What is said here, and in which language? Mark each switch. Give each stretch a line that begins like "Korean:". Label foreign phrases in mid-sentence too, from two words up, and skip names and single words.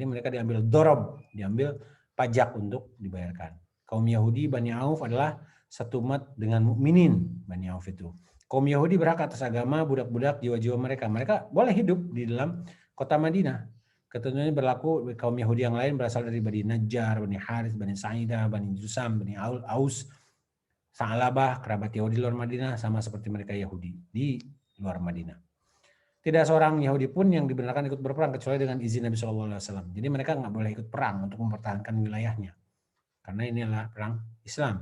Indonesian: Jadi mereka diambil dorob, diambil pajak untuk dibayarkan. Kaum Yahudi Bani Auf adalah satu umat dengan mukminin Bani Auf itu. Kaum Yahudi berhak atas agama budak-budak jiwa-jiwa mereka. Mereka boleh hidup di dalam kota Madinah. Ketentuannya berlaku kaum Yahudi yang lain berasal dari Bani Najjar, Bani Harith, Bani Sa'idah, Bani Jusam, Bani Aus, Sa'labah, kerabat Yahudi di luar Madinah sama seperti mereka Yahudi di luar Madinah. Tidak seorang Yahudi pun yang dibenarkan ikut berperang kecuali dengan izin Nabi SAW. Jadi mereka nggak boleh ikut perang untuk mempertahankan wilayahnya. Karena ini adalah perang Islam.